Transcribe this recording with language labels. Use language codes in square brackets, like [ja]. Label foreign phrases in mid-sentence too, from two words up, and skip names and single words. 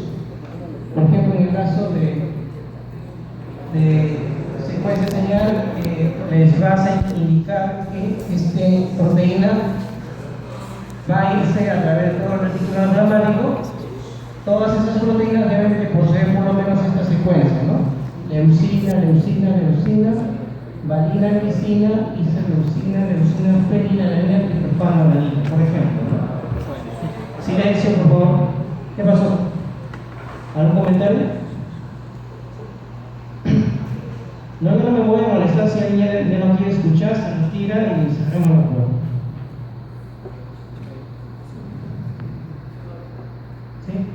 [es] Por ejemplo, en el caso de secuencia señal, les va a indicar que esta proteína va a irse a través de todo el reticulado endomático. Todas esas proteínas deben de poseer por lo menos esta secuencia, ¿no? Leucina, leucina, leucina, valina, glicina, isoleucina, leucina, ferina, alanina, triptofano, alanina, por ejemplo, ¿no? Silencio, por favor. ¿Qué pasó? ¿Algún comentario? No, yo no me voy a molestar si alguien ya no quiere escuchar, se retira y cerremos la puerta. ¿Sí?